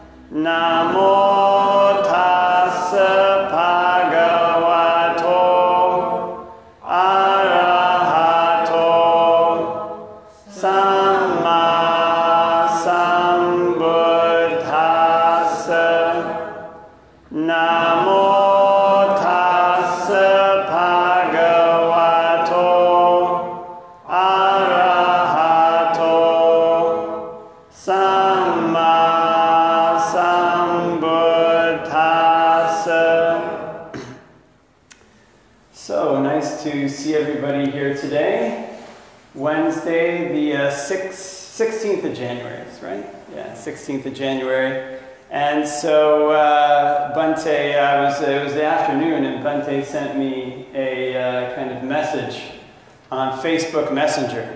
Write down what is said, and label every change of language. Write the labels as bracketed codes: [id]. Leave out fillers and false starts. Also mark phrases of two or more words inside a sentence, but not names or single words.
[pi] Namo tassa bhagavato arahato samma Namo tassa bhagavato arahato samma sambuddhassa. [en] So nice to see everybody here today. Wednesday, the 16th of January, right? Yeah, 16th of January. And so Bhante, it was the afternoon, and Bhante sent me a kind of message on Facebook Messenger.